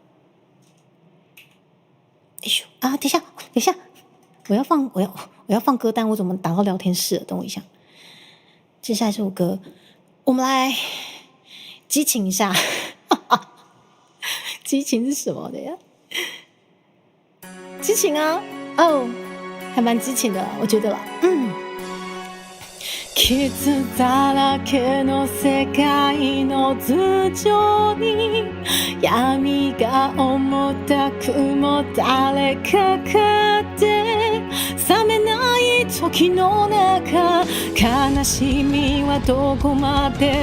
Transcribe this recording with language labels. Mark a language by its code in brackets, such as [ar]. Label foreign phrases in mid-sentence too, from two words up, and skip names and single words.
[zh] 等一下，我要放歌单，我怎么打到聊天室了？等我一下。接下来这首歌，我们来激情一下。激情是什么的呀？激情啊，还蛮激情的，我觉得啦。 [ja] 傷だらけの世界の頭上に闇が重たくも誰かかって冷めない時の中悲しみはどこまで